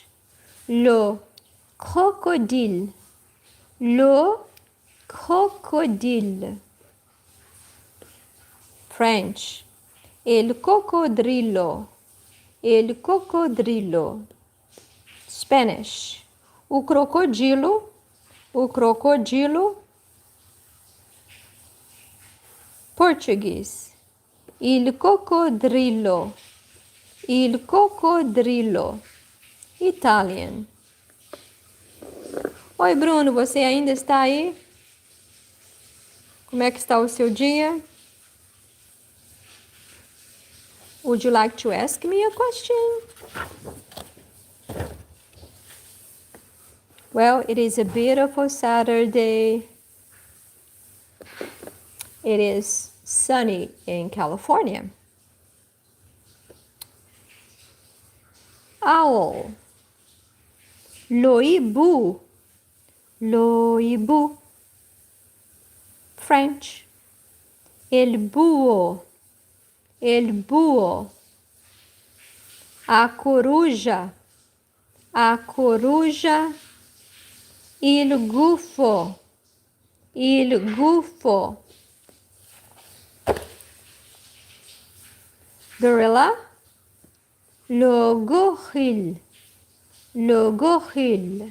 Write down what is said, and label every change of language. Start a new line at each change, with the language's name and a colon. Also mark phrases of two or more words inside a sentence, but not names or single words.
French: Le crocodile, le crocodile.
English: French.
Spanish: El cocodrilo, el cocodrilo.
English: Spanish.
Portuguese: O crocodilo, o crocodilo. Português.
Italian: Il coccodrillo, il coccodrillo.
English: Italian.
Portuguese: Oi, Bruno, você ainda está aí? Como é que está o seu dia?
English: Would you like to ask me a question? Well, it is a beautiful Saturday. It is sunny in California. Owl.
French: L'oibu, l'oibu.
English: French.
Spanish: El búho, el búho.
Portuguese: A coruja, a coruja.
Italian: Il gufo, il gufo.
English: Gorilla.
French: Le gorille, le gorille.